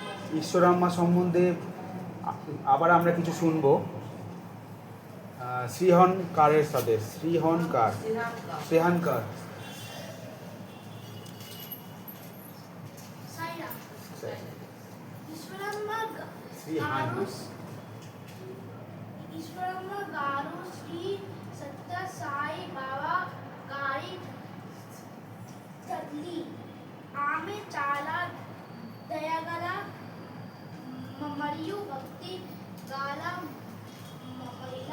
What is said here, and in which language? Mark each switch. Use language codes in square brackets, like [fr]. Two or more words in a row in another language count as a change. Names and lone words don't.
[bn] ঈশ্বরাম্মা সম্বন্ধে আবার আমরা কিছু শুনবো শ্রীহনকারের সাথে। শ্রীহনকার। সাইরাম। [te] ঈশ্বরাম্মা గారు శ్రీ సత్య సాయి బాబా గారి తల్లి. ఆమె చాలా దయగల మరియు భక్తి గల మహిళ.